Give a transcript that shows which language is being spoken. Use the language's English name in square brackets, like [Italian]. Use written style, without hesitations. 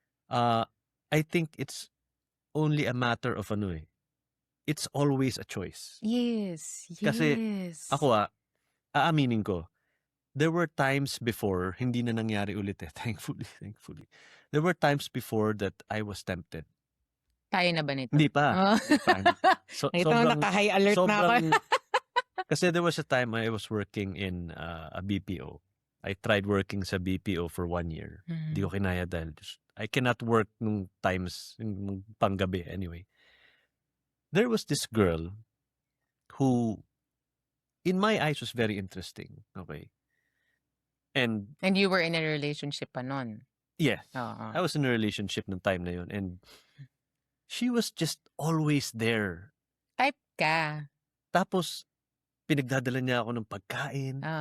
[English] I think it's only a matter of it's always a choice. Yes, [Filipino] Kasi [English] yes. [Filipino] ako aaminin ko, [English] there were times before, [Filipino] hindi na nangyari ulit thankfully. [English] There were times before that I was tempted. [Filipino] Kaya na ba nito? Hindi pa. Oh. Hindi pa. Ito, naka-high alert na ako. [English] Kasi there was a time I was working in a BPO. I tried working sa BPO for 1 year. [Filipino] Hindi ko kinaya dahil [English] I cannot work nung times, nung panggabi anyway. There was this girl who, in my eyes, was very interesting. Okay. And you were in a relationship pa nun? Yes. I was in a relationship [Filipino] nung time na yun. [English] And she was just always there. [Filipino] Type ka. Tapos, pinagdadala niya ako ng pagkain.